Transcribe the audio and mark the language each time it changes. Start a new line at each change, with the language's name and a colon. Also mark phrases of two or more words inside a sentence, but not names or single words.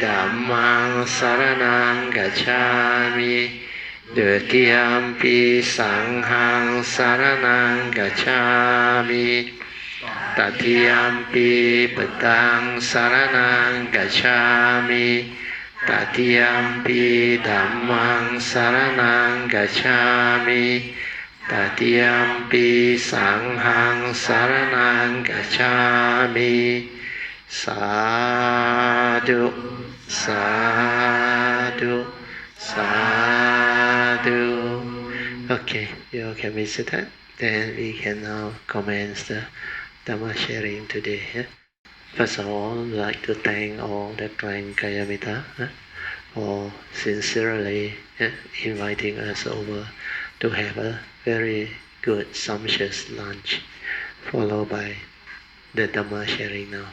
Pali: Dhammang saranang gacchami, Dutiyampi Sanghang saranang gacchami, Tatiyampi Buddhang saranang gacchami, Tatiyampi Dhammang saranang gacchami, Tatiyampi Sanghang saranang gacchami. Sadhu, sadhu, sadhu.
English: Okay, you can be seated. Then we can now commence the Dhamma sharing today. First of all, I'd like to thank all the Klang Kayamita for sincerely inviting us over to have a very good, sumptuous lunch, followed by the Dhamma sharing now.